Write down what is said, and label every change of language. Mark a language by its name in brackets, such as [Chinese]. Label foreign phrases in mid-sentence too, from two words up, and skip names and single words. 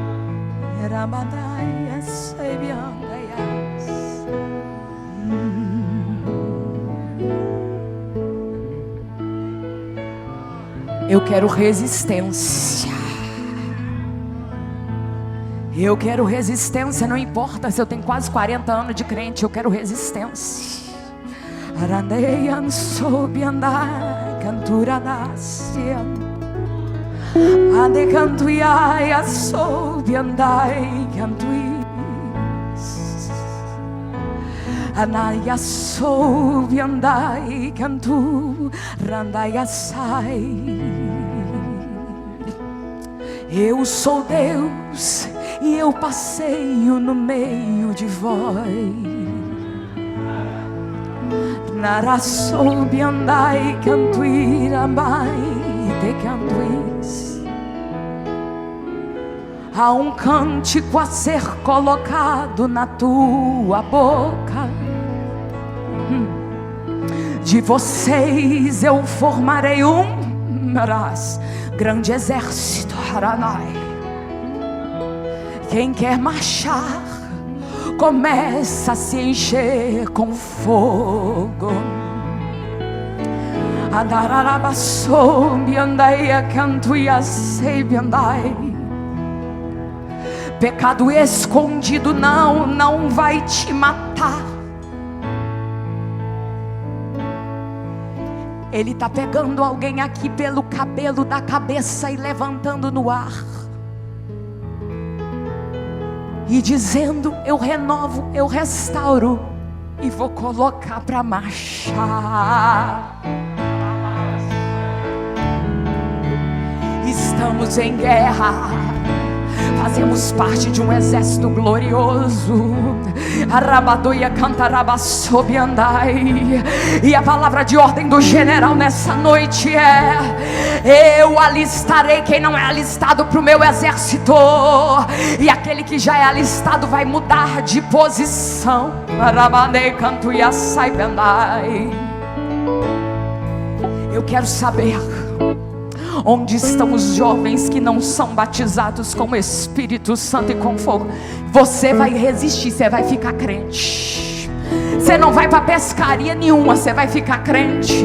[Portuguese] Eu quero resistência. Eu quero resistência. Não importa se eu tenho quase 40 anos de crente. Eu quero resistência. Arandeian sob andar, cantura nascia. Ande cantuiai a sob andai cantuis. Anai a sob andai cantu randai assai. Eu sou Deus e eu passeio no meio de vós. Nara sob andai cantuira mai te cantuis. Há um cântico a ser colocado na tua boca. De vocês eu formarei grande exército. Quem quer marchar começa a se encher com fogo. Adararabasobi andai a cantuia seibi andai. Pecado escondido não vai te matar. Ele está pegando alguém aqui pelo cabelo da cabeça e levantando no ar. E dizendo: eu renovo, eu restauro e vou colocar para marchar. Estamos em guerra. Fazemos parte de um exército glorioso. Arabadoia cantarabasobi andai. E a palavra de ordem do general nessa noite é: eu alistarei quem não é alistado para o meu exército, e aquele que já é alistado vai mudar de posição. Arabadei canto e assai bendai. Eu quero saber onde estão os jovens que não são batizados com o Espírito Santo e com fogo. Você vai resistir, você vai ficar crente. Você não vai para pescaria nenhuma, você vai ficar crente.